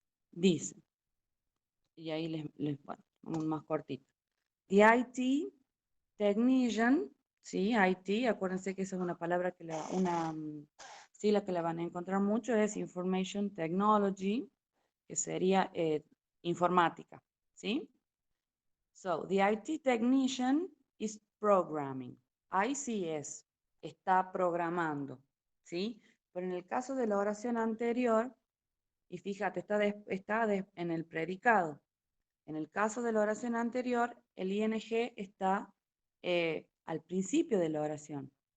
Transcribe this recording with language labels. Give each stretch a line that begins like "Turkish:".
Spanish: Dice, y ahí bueno, vamos más cortito.
English: The IT technician,
Spanish: sí, IT, acuérdense que esa es una palabra que una sigla que la van a encontrar mucho, es Information Technology, que sería informática, ¿sí?
English: So, the IT technician is programming.
Spanish: Ahí sí está programando, ¿sí? Pero en el caso de la oración anterior, y fíjate, está en el predicado. En el caso de la oración anterior, el ing está al principio de la oración.